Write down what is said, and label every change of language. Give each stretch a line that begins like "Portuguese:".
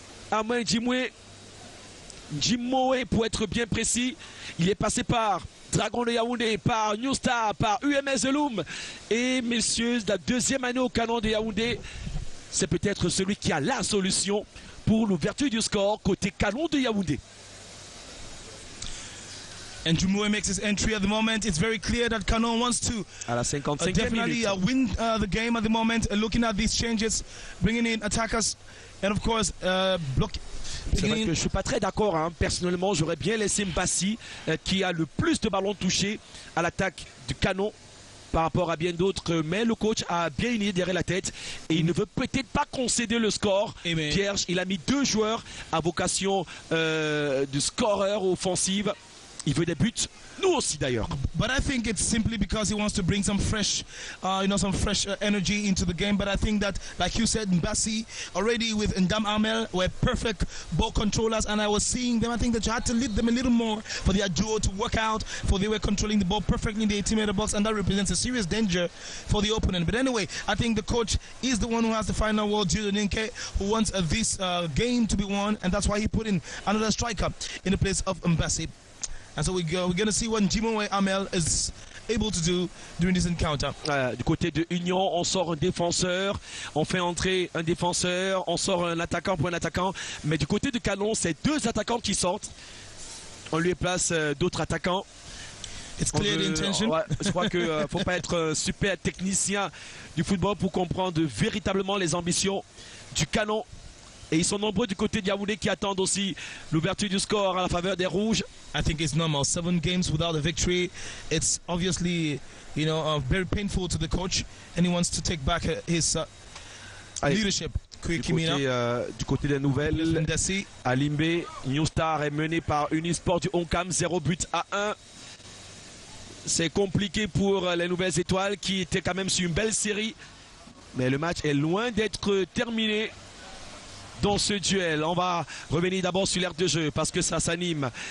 French: Armel Jimwe pour être bien précis, il est passé par Dragon de Yaoundé, par New Star, par UMS Loum, et messieurs, la deuxième année au Canon de Yaoundé, c'est peut-être celui qui a la solution pour l'ouverture du score côté Canon de Yaoundé.
English: And Jumue makes his entry at the moment. It's very clear that Canon wants to definitely win the game at the moment. Looking at these changes, bringing in attackers, and of course block.
French: C'est vrai que je ne suis pas très d'accord. Personnellement, j'aurais bien laissé Mbassi, qui a le plus de ballons touchés à l'attaque du Canon par rapport à bien d'autres. Mais le coach a bien une idée derrière la tête et il ne veut peut-être pas concéder le score. Pierre, il a mis 2 joueurs à vocation de scoreur offensive. Il veut des buts, nous aussi d'ailleurs.
English: But I think it's simply because he wants to bring some fresh, energy into the game. But I think that, like you said, Mbassi already with Ndam Amel were perfect ball controllers, and I was seeing them. I think that you had to lead them a little more for their duo to work out, for they were controlling the ball perfectly in the 18-meter box, and that represents a serious danger for the opponent. But anyway, I think the coach is the one who has the final word, Julian Ninke, who wants this game to be won, and that's why he put in another striker in the place of Mbassi. And so we're going to see what Jimwe Amel is able to do during this encounter.
French: Du côté de Union, on sort un défenseur, on fait entrer un défenseur, on sort un attaquant pour un attaquant. Mais du côté de Canon, c'est 2 attaquants qui sortent. On lui place d'autres attaquants.
English: It's clear the intention.
French: Je crois qu'il ne faut pas être un super technicien du football pour comprendre véritablement les ambitions du Canon. Et ils sont nombreux du côté de Yaoundé qui attendent aussi l'ouverture du score à la faveur des Rouges.
English: I think it's normal. 7 games without a victory. It's obviously, very painful to the coach, and he wants to take back his leadership.
French: Du côté des nouvelles, à Limbé, New Star est mené par Unisport du Oncam, 0-1. C'est compliqué pour les nouvelles étoiles qui étaient quand même sur une belle série. Mais le match est loin d'être terminé. Dans ce duel, on va revenir d'abord sur l'aire de jeu parce que ça s'anime.